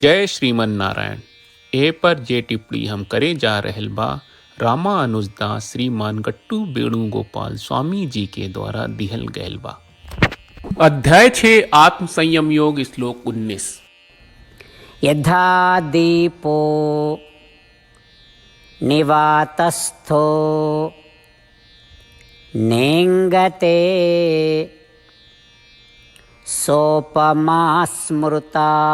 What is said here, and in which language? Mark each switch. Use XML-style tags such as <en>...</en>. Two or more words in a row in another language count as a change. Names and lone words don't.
<bho>जय श्रीमन नारायण। ए पर जे टिप्पणी हम करे जा रहल बा रामानुजदास श्रीमान गट्टू वेणुगोपाल स्वामी जी के द्वारा दिहल गयल बा। अध्याय 6 आत्म संयम योग श्लोक 19।</bho> <sa>यथा दीपो निवातस्थो नेङ्गते सोपमा स्मृता</sa>